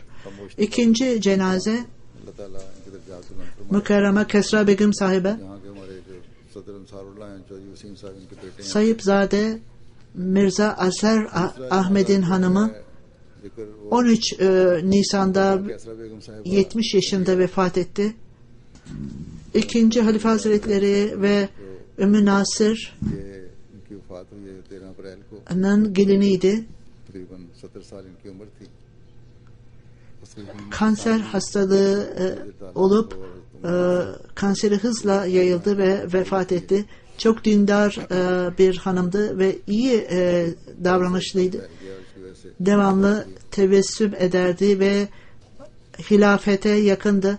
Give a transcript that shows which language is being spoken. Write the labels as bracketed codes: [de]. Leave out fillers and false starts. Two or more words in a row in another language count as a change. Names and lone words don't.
[tr] İkinci cenaze Mükerreme Kesra Begüm sahibe Sayıpzade Mirza Asar Ahmet'in hanımı 13 Nisan'da 70 yaşında vefat etti. İkinci Halife Hazretleri ve Ümmü Nasır [hi] वफात हुई है 13 अप्रैल को, [tr] geliniydi. [hi] तकरीबन 70 साल इनकी उम्र थी। [tr] Kanser hastalığı olup kanseri hızla yayıldı ve vefat etti. Çok dindar bir hanımdı ve iyi davranışlıydı. Devamlı tebessüm ederdi ve hilafete yakındı.